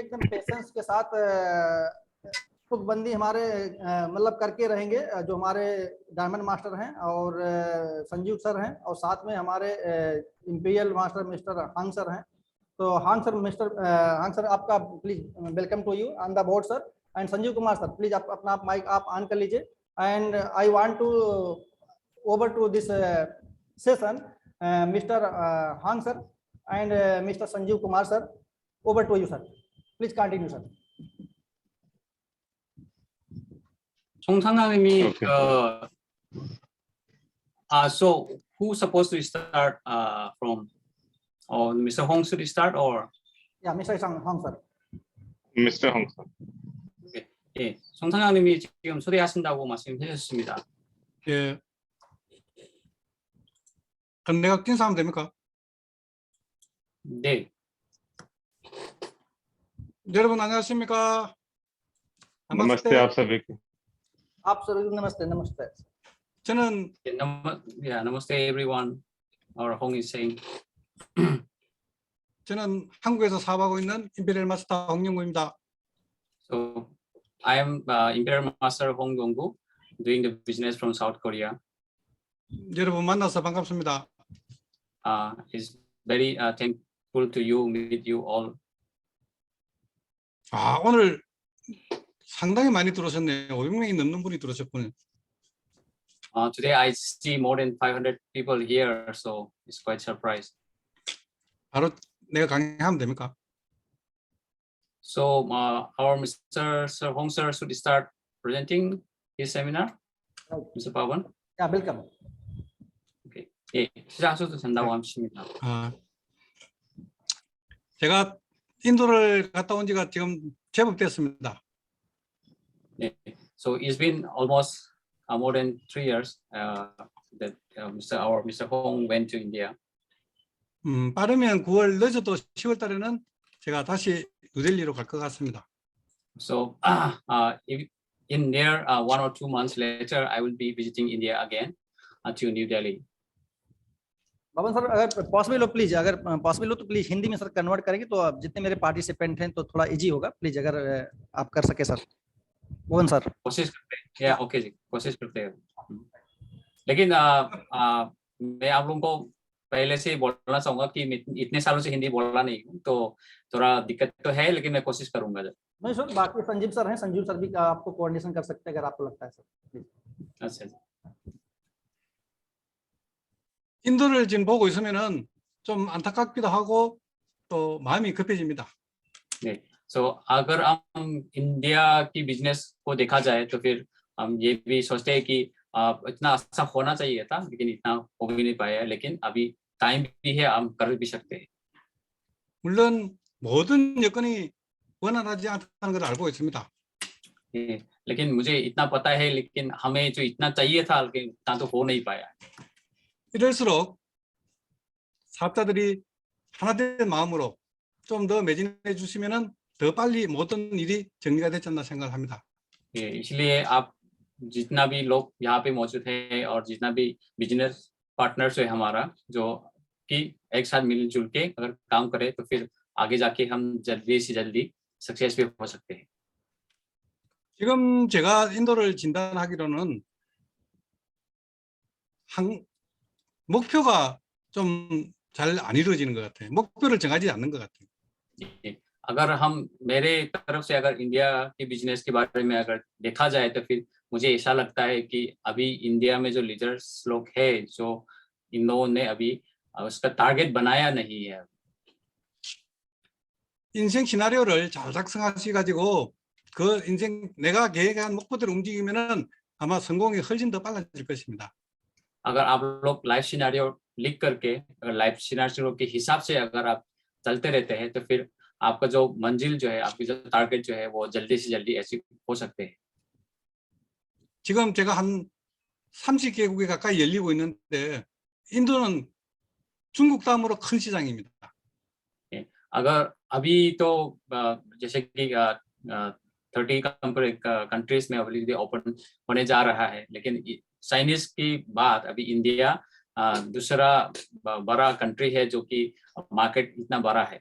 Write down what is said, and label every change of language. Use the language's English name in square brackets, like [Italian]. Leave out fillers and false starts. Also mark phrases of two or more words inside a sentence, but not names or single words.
[Hindi] एकदम पेशेंस के साथ तुकबंदी हमारे मतलब करके रहेंगे जो हमारे डायमंड मास्टर हैं और संजीव सर हैं और साथ में हमारे इंपीरियल मास्टर मिस्टर हांग सर हैं। तो हांग सर आपका [English] please welcome to you on the board sir and Sanjeev Kumar sir please [Hindi] आप अपना माइक आप ऑन कर लीजिए [English] and I want to over to this session Mister Hong sir and Mr. Sanjeev Kumar sir, over to you sir. Please continue sir. 송상남님이 so who's supposed to start from? Or Mr. Hong should start or? Yeah, Mr. Hong sir. Mr. Hong sir. Okay. [Korean] 예, 송상남님이 지금 초대하신다고 말씀해 주셨습니다. 예. 그럼 내가 인사하면 됩니까? 네. 여러분 안녕하십니까? [Hindi] नमस्ते आप सभी को। आप सभी नमस्ते नमस्ते। [Korean] 저는 [English] namaste everyone. Or Hong is saying. [Korean] 저는 한국에서 사업하고 있는 임페리얼 마스터 홍영구입니다. [English] So I am Imperial Master Hong Yong-gu, doing the business from South Korea. [Korean] 여러분 만나서 반갑습니다. [English] Is very thankful to you, meet you all. [Korean] 오늘 상당히 많이 들어오셨네요. 500명이 넘는 분이 들어오셨군요. [English] Today I see more than 500 people here, so it's quite surprised. [Korean] 바로 내가 강의하면 됩니까? [English] So our Mr. Sir Hong Sir should start presenting his seminar. Mr. Pawan. Yeah, welcome. Okay. [Korean] 예, 시작하셔도 된다고 하십니다. 제가 인도를 갔다 온 지가 지금 제법 됐습니다. 네. [English] So it's been almost more than 3 years that Mr. Hong went to India. [Korean] 빠르면 9월 늦어도 10월 달에는 제가 다시 뉴델리로 갈 것 같습니다. [English] So if in near 1 or 2 months later, I will be visiting India again to New Delhi. [Hindi] बाबन सर अगर पॉसिबल हो प्लीज अगर पॉसिबल हो तो प्लीज हिंदी में सर कन्वर्ट करेंगे तो आप जितने मेरे पार्टिसिपेंट हैं तो थोड़ा इजी होगा प्लीज अगर आप कर सके सर बाबन सर कोशिश करते हैं या ओके जी कोशिश करते हैं लेकिन मैं आप लोगों को पहले से बोलना चाहूंगा कि मैं इतने सालों से हिंदी बोलना नहीं हूँ तो थोड़ा दिक्कत तो है लेकिन मैं कोशिश करूंगा जब नहीं सर बाकी संजीव सर हैं संजीव सर भी आपको कोऑर्डिनेशन कर सकते हैं अगर आपको लगता है सर प्लीज अच्छा जी [Korean] 인도를 지금 보고 있으면은 좀 안타깝기도 하고 또 마음이 급해집니다. 네, [Hindi] so अगर हम इंडिया की बिजनेस को देखा जाए तो फिर हम ये भी सोचते हैं कि इतना अच्छा होना चाहिए था लेकिन इतना हो भी नहीं पाया लेकिन अभी टाइम भी है हम कर भी सकते हैं. [Korean] 물론 모든 여건이 원활하지 않다는 걸 알고 있습니다. 네, [Hindi] लेकिन मुझे इतना पता है लेकिन हमें जो इतना चाहिए था लेकिन इतना तो हो नहीं पाया. [Korean] 이럴수록 사업자들이 하나된 마음으로 좀 더 매진해 주시면은 더 빨리 모든 일이 정리가 되지 않나 생각을 합니다. [Hindi] इसलिए आप जितना भी लोग यहाँ पे मौजूद है और जितना भी [English] business partners [Hindi] है हमारा जो कि एक साथ मिलजुल के अगर काम करें तो फिर आगे जाके हम जल्दी से जल्दी सक्सेस भी हो सकते हैं. [Korean] 지금 제가 인도를 진단하기로는 목표가 좀 잘 안 이루어지는 것 같아요. 목표를 정하지 않는 것 같아요. [Hindi] अगर हम मेरे तरफ से अगर इंडिया के बिजनेस के बारे में अगर देखा जाए तो फिर मुझे ऐसा लगता है कि अभी इंडिया में जो लीडर्स लोग हैं जो इन लोगों ने अभी उसका टारगेट बनाया नहीं है. [Korean] 인생 시나리오를 잘 작성하셔가지고 그 인생 내가 계획한 목표대로 움직이면은 아마 성공이 훨씬 더 빨라질 것입니다. [Hindi] अगर आप लोग [English] life scenario [Hindi] लिख करके अगर [English] life scenario [Hindi] के हिसाब से अगर आप चलते रहते हैं तो फिर आपका जो मंजिल जो है आपकी जो टारगेट जो है वो जल्दी से जल्दी अचीव हो सकते हैं. [Korean] 지금 제가 한 30개국에 가까이 열리고 있는데 인도는 중국 다음으로 큰 시장입니다. [Hindi] अगर अभी तो जैसे कि 30 कंट्रीज में अभी ओपन होने जा रहा है, लेकिन चाइनीज की बात अभी इंडिया दूसरा बड़ा कंट्री है जो कि मार्केट इतना बड़ा है.